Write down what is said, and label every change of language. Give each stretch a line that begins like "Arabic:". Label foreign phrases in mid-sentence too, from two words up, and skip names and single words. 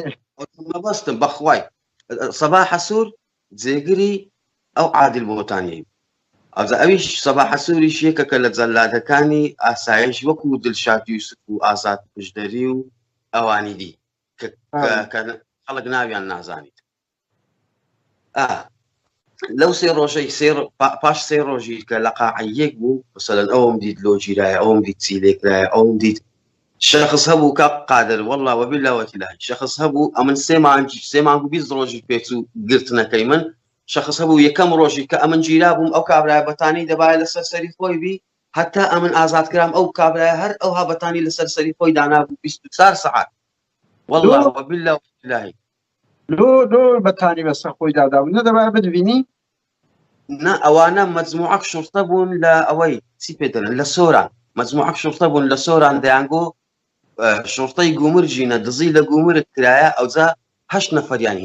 Central Kurdish: مەبەستم بەخوای سەباح سوور جێگیری ئەو عادل بۆتانی ئەویش سەباح سووریش یەکەکە لە جەلادەکانی ئاسایش وەکو دڵشاد یوسف و ئازاد پشدەری و ئەوانی دی کە خەڵک ناویان نازانیت لەو سێ ڕۆژەی پاش سێ ڕۆژی کە لە قاعەیەک بوو مەسەلەن ئەوم دیت لۆجیرایە ئەوم دیت چیلێکرایە ئەوم دیت شخص هەبوو کە قادر
Arabic: والله وبالله وتعالى
Central Kurdish: شخص هەبوو ئەمن سێ مانگ و 20 ڕۆژی پێچ و گرتنەکەی من شخص هەبوو یەکەم ڕۆژی کە ئەمن گیرا بووم ئەو کابرای بەتانی دەبایە لەسەر سەری خۆی بی هەتا ئەمن ئازاد کرام ئەو کابرای هەر ئەو هابەتانی لەسەر سەری خۆی دانا بوو 24 سەعات
Arabic: والله وبالله وتعالى
Central Kurdish: لۆ بەتانی بەسەر خۆی دادابوو نەدەبایە بتبینی نا ئەوانە مەجموعەک شورتە بوون لە ئەوەی چی پێ دەڵێن لە سۆران مەجموعەک شورتە بوون لە سۆران دەیانگۆ شورتەی گومرجینە دزی لە گومرت کرایە ئەوجا 8 نەفەریان